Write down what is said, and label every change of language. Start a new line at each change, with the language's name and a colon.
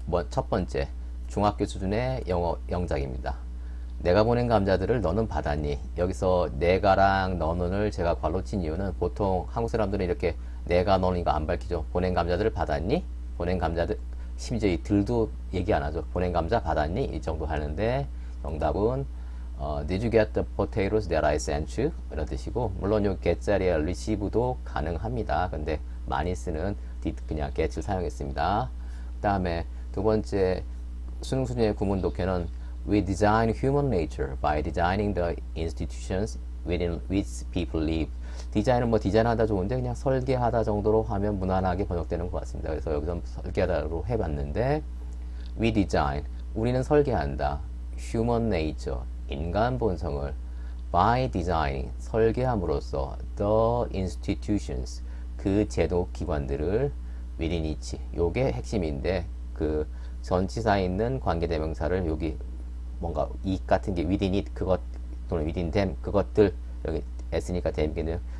Korean: 첫 번째, 중학교 수준의 영어 영작입니다. 내가 보낸 감자들을 너는 받았니? 여기서 내가랑 너는을 제가 괄로 친 이유는 보통 한국 사람들은 이렇게 내가 너는 이거 안 밝히죠. 보낸 감자들을 받았니? 보낸 감자들, 심지어 이 들도 얘기 안 하죠. 보낸 감자 받았니? 이 정도 하는데 정답은
English: Did you get the potatoes that I sent you?
Korean: 이런 뜻이고, 물론 요 get 자리에 receive도 가능합니다. 근데 많이 쓰는 did 그냥 get을 사용했습니다. 그 다음에 두 번째 수능 수준의 구문 독해는
English: We design human nature by designing the institutions within which people live.
Korean: 디자인은 뭐 디자인하다 좋은데 그냥 설계하다 정도로 하면 무난하게 번역되는 것 같습니다. 그래서 여기서 설계하다로 해봤는데
English: We design,
Korean: 우리는 설계한다. Human nature, 인간 본성을
English: by designing,
Korean: 설계함으로써
English: the institutions,
Korean: 그 제도 기관들을
English: within each,
Korean: 요게 핵심인데 그 전치사에 있는 관계대명사를 여기 뭔가 이 같은 게
English: within it,
Korean: 그것 또는
English: within them,
Korean: 그것들, 여기 s니까 them이겠네요.